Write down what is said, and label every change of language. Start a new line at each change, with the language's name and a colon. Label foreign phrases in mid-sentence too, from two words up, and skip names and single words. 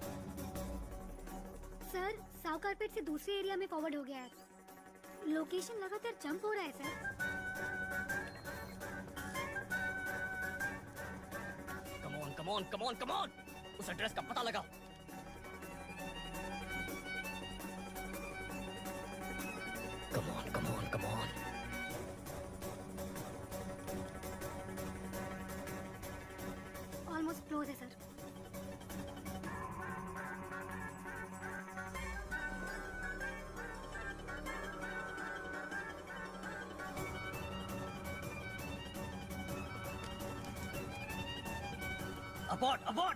Hindi: सर, साउथ कारपेट से दूसरे एरिया में फॉरवर्ड हो गया है। लोकेशन लगातार जंप हो रहा है सर।
English: Come on, come on, come on.
Hindi: उस एड्रेस का पता लगाओ।
English: Come on, come on, come on. almost close
Hindi: है सर।
English: Abort, abort!